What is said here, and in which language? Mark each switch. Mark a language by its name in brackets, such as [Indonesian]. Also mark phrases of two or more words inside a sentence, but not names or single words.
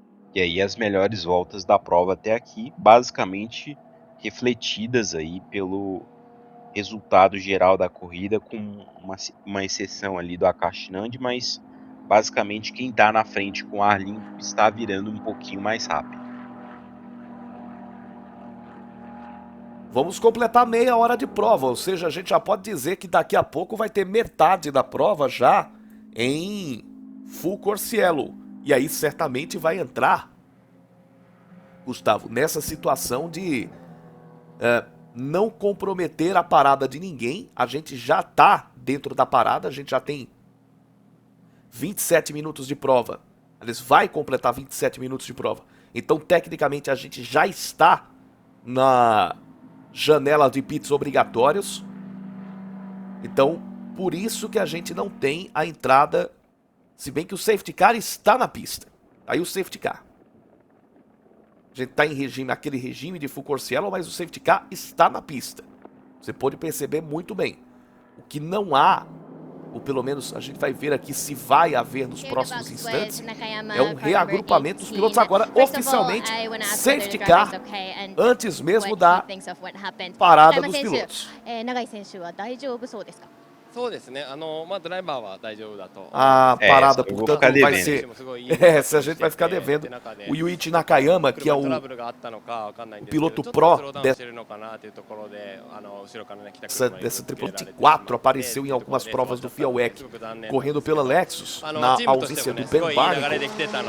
[Portuguese] E aí as melhores voltas da prova até aqui, basicamente refletidas aí pelo resultado geral da corrida, com uma exceção ali do Akash Nandi, mas basicamente quem está na frente com ar limpo está virando um pouquinho mais rápido. Vamos completar meia hora de prova, ou seja, a gente já pode dizer que daqui a pouco vai ter metade da prova já em [English] full course yellow. [Portuguese] E aí certamente vai entrar, Gustavo, nessa situação de não comprometer a parada de ninguém. A gente já tá dentro da parada, a gente já tem 27 minutos de prova. Aliás, vai completar 27 minutos de prova. Então, tecnicamente, a gente já está na janela de pits obrigatórios. Então, por isso que a gente não tem a entrada, se bem que o [English] safety car [Portuguese] está na pista. Aí o [English] safety car. [Portuguese] A gente está em regime, aquele regime de [English] full course yellow, [Portuguese] mas o [English] safety car [Portuguese] está na pista. Você pode perceber muito bem. O que não há, ou pelo menos a gente vai ver aqui se vai haver nos próximos instantes, é um reagrupamento dos pilotos agora oficialmente [English] safety car [Portuguese] antes mesmo da parada dos pilotos. [Japanese] そうですね。ドライバーは大丈夫だと。 [Portuguese] A parada, eu vou portanto, ficar vai devendo. ser... se a gente vai ficar devendo. O Yuichi Nakayama, que é o piloto pro dessa tripulante 4, apareceu em algumas provas do FIA-WEC, correndo pela Lexus, na ausência do Ben Barnicle.